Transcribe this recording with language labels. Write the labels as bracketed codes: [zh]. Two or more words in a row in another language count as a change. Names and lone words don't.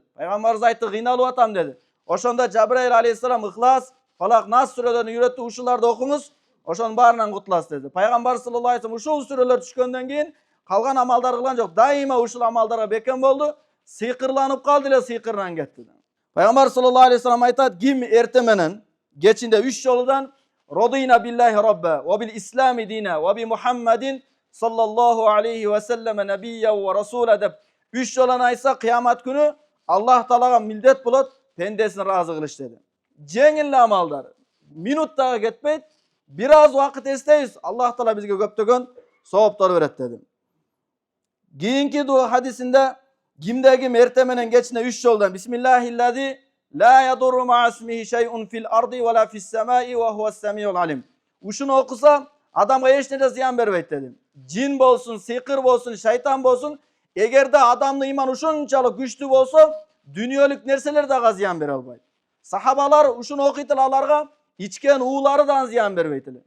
[ky] Пайгамбарыбыз айтты: кыйналып атам деди. Ошондо Жабраил алейхиссалам Ихлас, Фалак, Нас сүрөлөрүн үйрөттү, ушуларды окуңуз, ошонун баарынан кутуласыз деди. Пайгамбар [ar] صلى الله عليه وسلم [ky] ушул сүрөлөр түшкөндөн кийин калган амалдар кылган жок. Дайыма ушул амалдарга бекем болду. Сыйкырланып калды эле, сыйкырынан кетти. Пайгамбар [ar] صلى الله عليه وسلم [ky] айтат: ким эрте менен кечинде 3 жолудан [ar] رضيت بالله ربا وبالإسلام دينا وبمحمد صلى الله عليه وسلم نبيا ورسولا [ky] деп 3 жолун айтса, кыямат күнү Аллах Таалага милдет болот пендесин ыраазы кылыш деди. Жеңил амалдар, минут дагы кетпейт, бир аз убакыт эстейбиз, Аллах Таала бизге көптөгөн сооптор берет деди. Кийинки дуа хадисинде кимде ким эрте менен кечинде 3 жолдан [ar] بسم الله الذي لا يضر مع اسمه شيء في الأرض ولا في السماء وهو السميع العليم. [ky] Ушуну окуса адамга эч нерсе зыян бербейт деди. Жин болсун, сыйкыр болсун, шайтан болсун, эгерде адамдын иманы ушунчалык күчтүү болсо, дүйнөлүк нерселер дагы зыян бере албайт. Сахабалар ушуну окуйт эле, аларга ичкен уулары дагы зыян бербейт эле.